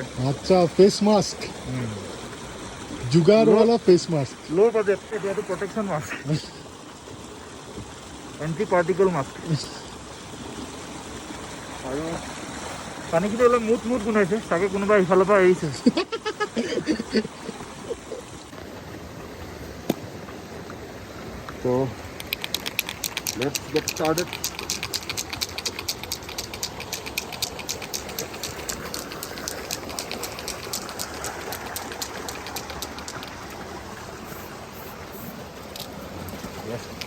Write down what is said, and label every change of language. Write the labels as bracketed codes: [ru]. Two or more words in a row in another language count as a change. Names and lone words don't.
[en] আচ্ছা, face mask, जुगाड़ face mask, lower project area protection mask, anti particle mask. [as] আৰু পানীখিনি অলপ মুঠ গোন্ধাইছে, চাগে কোনোবা ইফালৰ পৰা এৰিছে। [en] So let's get started. Yes.